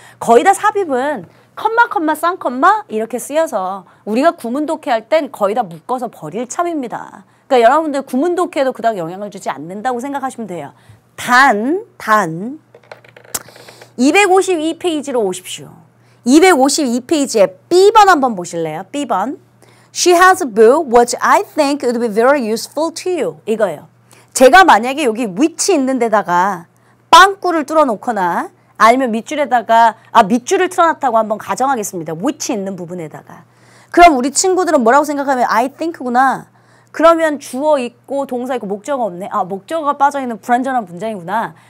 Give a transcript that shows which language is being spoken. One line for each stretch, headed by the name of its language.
Korean: 거의 다 삽입은 컴마, 쌍컴마 이렇게 쓰여서 우리가 구문 독해할 땐 거의 다 묶어서 버릴 참입니다. 그러니까 여러분들 구문 독해도 그닥 영향을 주지 않는다고 생각하시면 돼요. 단 252페이지로 오십시오. 252페이지에 B번 한번 보실래요? B번.
English: She has a book which I think would be very useful to you.
Korean: 이거예요. 제가 만약에 여기 which 있는 데다가 빵꾸를 뚫어 놓거나 아니면 밑줄을 틀어놨다고 한번 가정하겠습니다. which 있는 부분에다가. 그럼 우리 친구들은 뭐라고 생각하면
English: I think
Korean: 구나. 그러면 주어 있고 동사 있고 목적어 없네. 목적어가 빠져있는 불완전한 문장이구나.